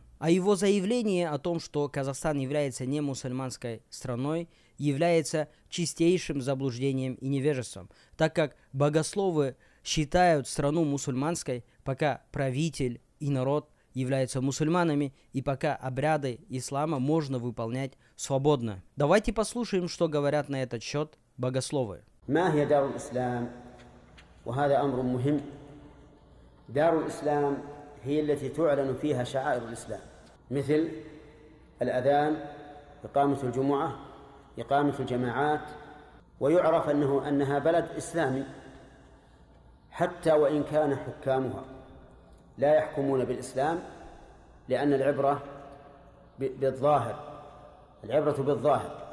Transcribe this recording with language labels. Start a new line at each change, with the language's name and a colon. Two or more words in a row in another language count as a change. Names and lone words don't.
Russian: А его заявление о том, что Казахстан является не мусульманской страной, является чистейшим заблуждением и невежеством, так как богословы считают страну мусульманской, пока правитель и народ являются мусульманами, и пока обряды ислама можно выполнять свободно. Давайте послушаем, что говорят на этот счет богословы.
Arabic: دار الإسلام هي التي تعلن فيها شعائر الإسلام مثل الأذان، إقامة الجمعة، إقامة الجماعات، ويعرف أنها بلد إسلامي حتى وإن كان حكامها لا يحكمون بالإسلام، لأن العبرة بالظاهر، العبرة بالظاهر.